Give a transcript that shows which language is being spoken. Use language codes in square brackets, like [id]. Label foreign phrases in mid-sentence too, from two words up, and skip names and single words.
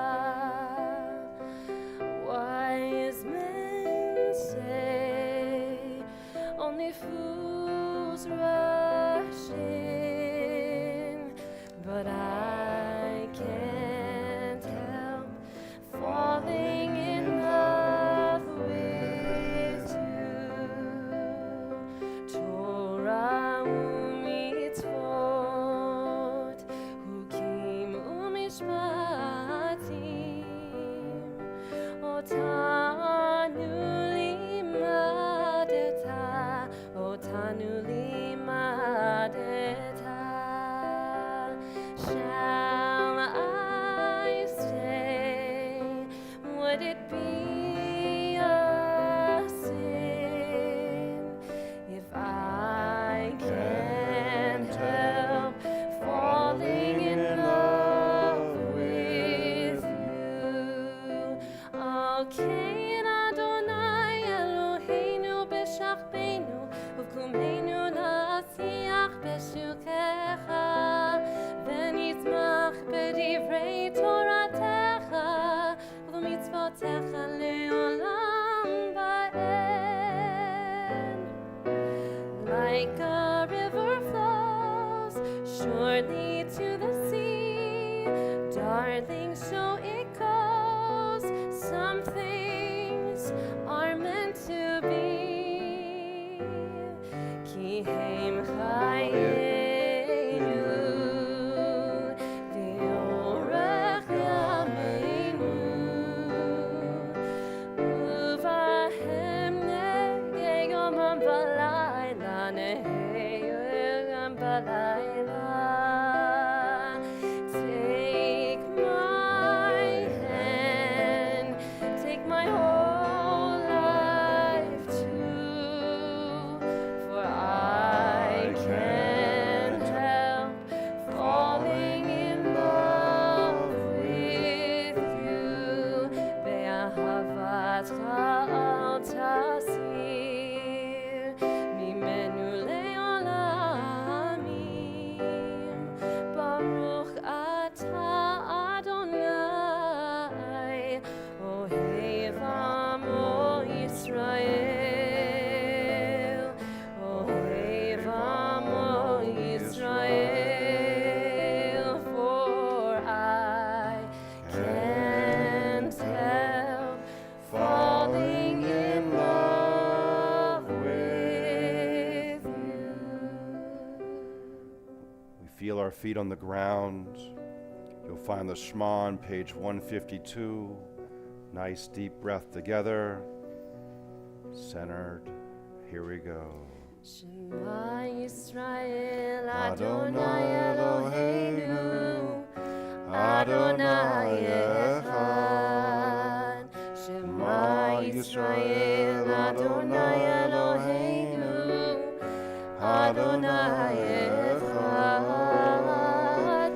[en] Wise men say only fools rush in, but I can't help falling in love with you. [he] תורה ומצוות, חוקים ומשפטים, אותנו לימדת. [en] Shall I stay? Would it be a sin if I can't help falling in love with you? [he] Okay, אדוני אלוהינו בשכבנו ובקומנו נשיח בחוקיך ונשמח בדברי תורתך ובמצוותיך לעולם ועד. [en] Like a river flows surely to the sea, darling, so it goes. Some things are meant to be. [he] כי הם חיינו ואורך ימינו ובהם נהגה יומם ולילה נהגה יומם ולילה. [en] Take my hand, take my whole life too, for I can't help falling in love with you. [he] ובאהבתך אל תסיר ממנו לעולמים. ברוך אתה אדוני, אוהב עמו ישראל, אוהב עמו ישראל. [en] For I can't help falling in love with you. We feel our feet on the ground. You'll find the Shema on page 152. Nice deep breath together. Centered. Here we go. [he] שמע ישראל, אדוני אלוהינו, אדוני אחד. שמע ישראל, אדוני אלוהינו, אדוני אחד.